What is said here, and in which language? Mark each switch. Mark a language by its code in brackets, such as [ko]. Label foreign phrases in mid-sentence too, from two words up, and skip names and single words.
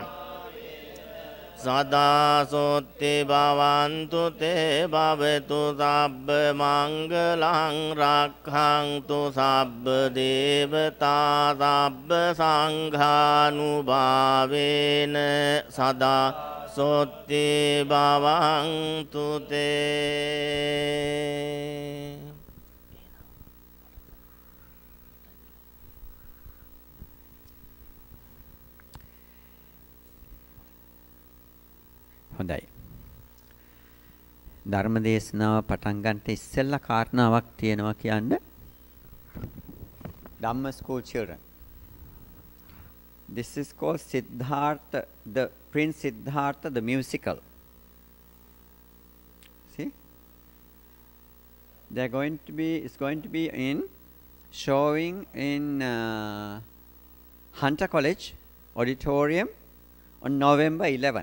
[pi] Sada sotti bhavantu te bhavatu sabba mangalang rakkhantu sabba devata sabba sanghanubhavena sada sotti bhavantu te [si] හොඳයි. ධර්ම දේශනාව පටන් ගන්නට ඉස්සෙල්ලා කාරණාවක් තියෙනවා කියන්න. [en] Dhamma school children. This is called Siddhartha, the Prince Siddhartha, the musical. See? It's going to be in showing in Hunter College Auditorium on November 11th.